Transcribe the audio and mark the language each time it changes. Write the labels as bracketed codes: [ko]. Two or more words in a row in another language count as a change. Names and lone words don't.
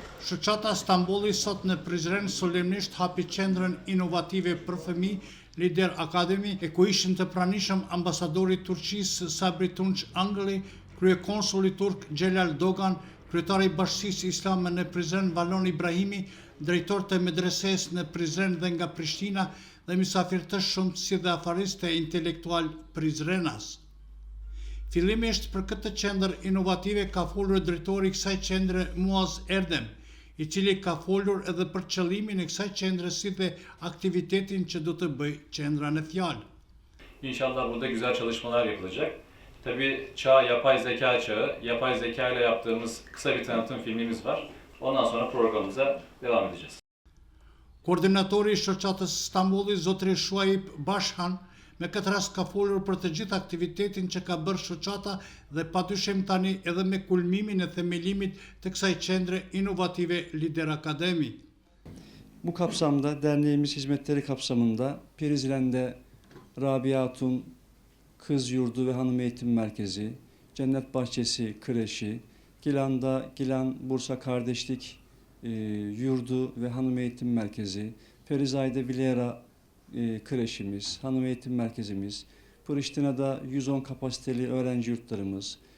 [sq] Shoqata Stambolli sot në Prizren solemnisht hapi qendrën inovative për fëmijë Lider Academy, e ku ishin të pranishëm ambasadori Turqisë Sabri Tunç Angëlli, kryekonsuli turk Xhelal Dogan, kryetari i Bashkisë Islame në Prizren Valon Ibrahimi, drejtor të medreses në Prizren dhe nga Prishtina dhe mysafirë shumë si dhe afaristë e intelektual Prizrenas. Fillimisht për këtë qendër inovative ka folur drejtori i kësaj qendre Muaz Erdem, i cili ka folur edhe për qëllimin e kësaj qendre si dhe aktivitetin që do të bëj qendra në fjalë. [tr] İnşallah burada güzel çalışmalar yapılacak. Tabii çağ yapay zeka çağı, yapay zeka ile yaptığımız kısa bir tanıtım filmimiz var. Ondan sonra programımıza devam edeceğiz. [sq] Koordinatori i shoqatës Stambolli, zotri Shuaib Bashhan, me këtë rast ka folur për të gjithë aktivitetin që ka bërë shoqata dhe padyshim tani edhe me kulmimin e themelimit të kësaj qendre inovative Lider Academy. [tr] Bu kapsamda derneğimiz hizmetleri kapsamında Prizren'de Rabia Hatun Kız Yurdu ve Hanım Eğitim Merkezi, Cennet Bahçesi Kreşi, Gilan'da Gilan Bursa Kardeşlik Yurdu ve Hanım Eğitim Merkezi, Ferizay'da Vilera kreşimiz, hanım eğitim merkezimiz, Priştina'da 110 kapasiteli öğrenci yurtlarımız,